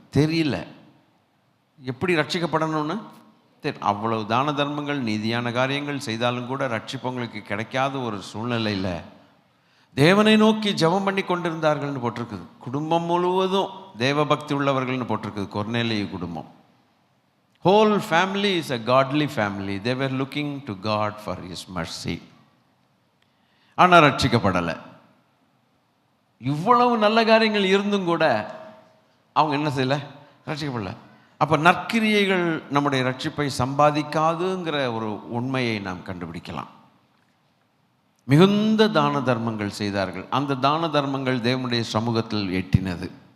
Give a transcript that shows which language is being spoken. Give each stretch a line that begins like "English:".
Tamil: தெரியல எப்படி ரட்சிக்கப்படணும்னு. அவ்வளவு தான தர்மங்கள் நீதியான காரியங்கள் செய்தாலும் கூட ரட்சிப்பவங்களுக்கு கிடைக்காத ஒரு சூழ்நிலையில் தேவனை நோக்கி ஜெபம் பண்ணி கொண்டிருந்தார்கள்னு போட்டிருக்குது. குடும்பம் முழுவதும் தேவ பக்தி உள்ளவர்கள்னு போட்டிருக்குது. கொர்நேலியு குடும்பம்,
English: Whole family is a godly family. they were looking to God for his mercy.
Tamil: ஆனால் ரட்சிக்கப்படலை. இவ்வளவு நல்ல காரியங்கள் இருந்தும் கூட அவங்க என்ன செய்யலை? ரட்சிக்கப்படலை. அப்போ நற்கிரியைகள் நம்முடைய ரட்சிப்பை சம்பாதிக்காதுங்கிற ஒரு உண்மையை நாம் கண்டுபிடிக்கலாம். மிகுந்த தான தர்மங்கள் செய்தார்கள். அந்த தான தர்மங்கள் தேவனுடைய சமூகத்தில் எட்டினது.